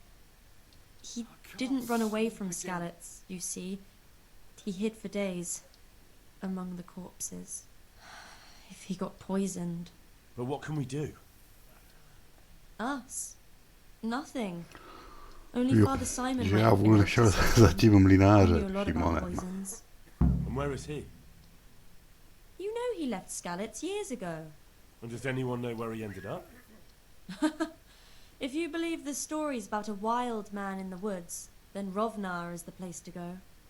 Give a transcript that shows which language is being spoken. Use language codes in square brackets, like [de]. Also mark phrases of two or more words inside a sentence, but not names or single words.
[en] He didn't run away from Skalice, you see. He hid for days, among the corpses. If he got poisoned. But what can we do? Us? Nothing. Only [cs] Jo, [en] Father Simon [cs] že [en] might [cs] já [en] have [cs] vůbec [en] been [cs] nešel [en] able to [cs] za tím [en] I [cs] mlynáře, [en] knew a lot about [cs] Šimone. [en] poisons. And where is he? You know he left Skalice years ago. And does anyone know where he ended up? If you believe the stories about a wild man in the woods, then Rovnar is the place to go.